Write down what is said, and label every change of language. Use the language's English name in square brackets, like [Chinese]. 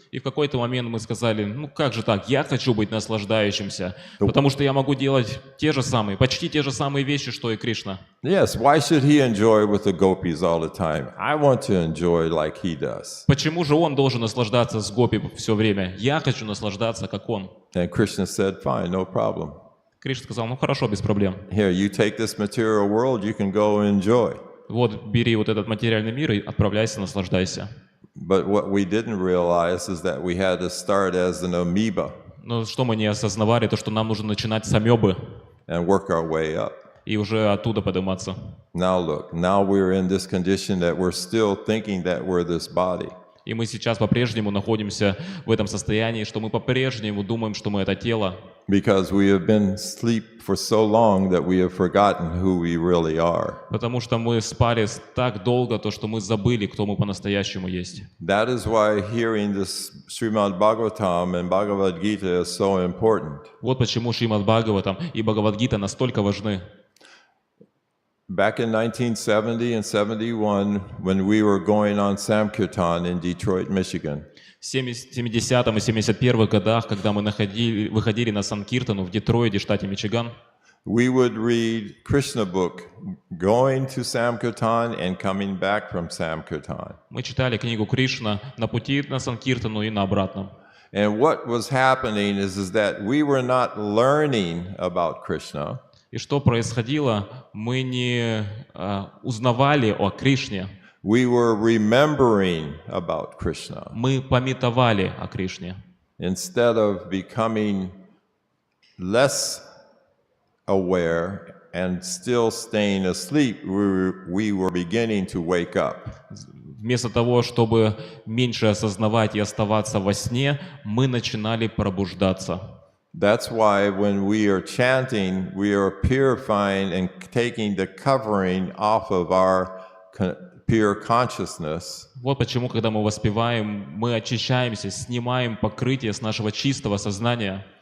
[Russian] И в какой-то момент мы сказали, ну как же так, я хочу быть наслаждающимся, потому что я могу делать почти те же самые вещи, что и Кришна. [English] Yes, why should he enjoy with the gopis all the time? I want to enjoy like he does. [Russian] Почему же он должен наслаждаться с гопи все время? Я хочу наслаждаться, как он. [English] And Krishna said, fine, no problem. [Russian] Кришна сказал, ну хорошо, без проблем. [English] Here, you take this material world, you can go enjoy. [Russian] Вот бери вот этот материальный мир и отправляйся, наслаждайся. [English] But what we didn't realize is that we had to start as an amoeba [Russian] Но что мы не осознавали, то что нам нужно начинать с амебы [English] and work our way up. [Russian] и уже оттуда подниматься. [English] Now look, now we're in this condition that we're still thinking that we're this body. [Russian] И мы сейчас по-прежнему находимся в этом состоянии, что мы по-прежнему думаем, что мы это тело. [English] Because we have been asleep for so long that we have forgotten who we really are. [Russian] Потому что мы спали так долго, то что мы забыли, кто мы по-настоящему есть. [English] That is why hearing this Шримад Бхагаватам and Bhagavad Gita is so important. [Russian] Вот почему Шримад Бхагаватам и Бхагавад-гита настолько важны. [English] Back in 1970 and 71, when we were going on Samkirtan in Detroit, Michigan, [Russian] В 70-м и 71-х годах, когда мы выходили на Санкиртану в Детройде, штате Мичиган, [English] we would read Krishna book, going to Samkirtan and coming back from Samkirtan. [Russian] мы читали книгу Кришна на пути на Санкиртану и на обратном. [English] And what was happening is that we were not learning about Krishna. [Russian] И что происходило? Мы не узнавали о Кришне, [English] We were remembering about Krishna. [Russian] мы памятовали о Кришне. [English] Instead of becoming less aware and still staying asleep, we were beginning to wake up. [Russian] Вместо того, чтобы меньше осознавать и оставаться во сне, мы начинали пробуждаться. [English] That's why when we are chanting, we are purifying and taking the covering off of our pure consciousness. [Russian] Вот почему, когда мы воспеваем, мы очищаемся, снимаем покрытие с нашего чистого сознания.